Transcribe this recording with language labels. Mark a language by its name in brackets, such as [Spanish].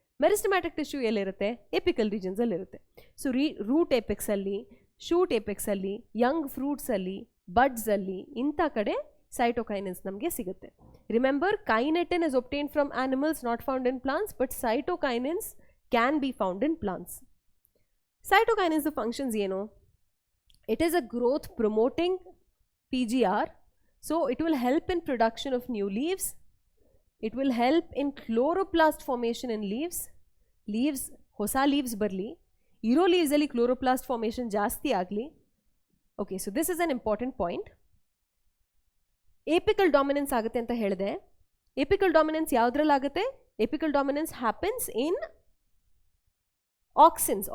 [Kannada] Meristematic tissue ಎಲ್ಲಿರುತ್ತೆ, apical ರೀಜನ್ಸಲ್ಲಿ ಇರುತ್ತೆ. So root ಏಪೆಕ್ಸಲ್ಲಿ, shoot ಏಪೆಕ್ಸಲ್ಲಿ, Young ಫ್ರೂಟ್ಸಲ್ಲಿ, ಬಡ್ಸಲ್ಲಿ ಇಂಥ ಕಡೆ ಸೈಟೋಕೈನಿನ್ಸ್ ನಮಗೆ ಸಿಗುತ್ತೆ. [English] Remember, kinetin is obtained from animals, not found in plants, but cytokinins can be found in plants. [Kannada] Cytokinins functions ಏನು? [English] It is a growth promoting PGR, so it will help in production of new leaves. It will help in chloroplast formation in leaves. [Kannada] ಹೊಸ leaves ಬರಲಿ, ಇರೋ leavesಲ್ಲಿ chloroplast formation ಜಾಸ್ತಿ ಆಗಲಿ. [English] Okay, so this is an important point. [Kannada] ಏಪಿಕಲ್ dominance ಆಗುತ್ತೆ ಅಂತ ಹೇಳಿದೆ. ಏಪಿಕಲ್ dominance ಯಾವುದ್ರಲ್ಲಾಗುತ್ತೆ? [English] Apical dominance happens in auxins.